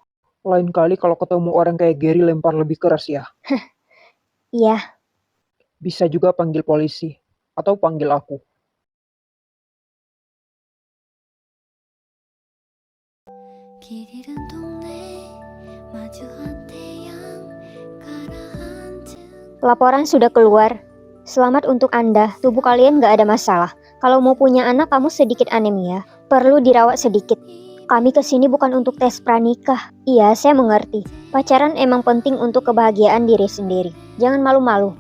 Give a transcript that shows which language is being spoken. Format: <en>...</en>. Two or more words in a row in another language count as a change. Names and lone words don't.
<id>Lain kali kalau ketemu orang kayak Gary lempar lebih keras ya. Iya, Bisa juga panggil polisi. Atau panggil aku.</id> <ko>길 잃은 동네 마주한 태양 가라앉은</ko> <id>laporan sudah keluar. Selamat untuk Anda, tubuh kalian gak ada masalah. Kalau mau punya anak kamu sedikit anemia, perlu dirawat sedikit. Kami kesini bukan untuk tes pranikah. Iya, saya mengerti. Pacaran emang penting untuk kebahagiaan diri sendiri. Jangan malu-malu.</id>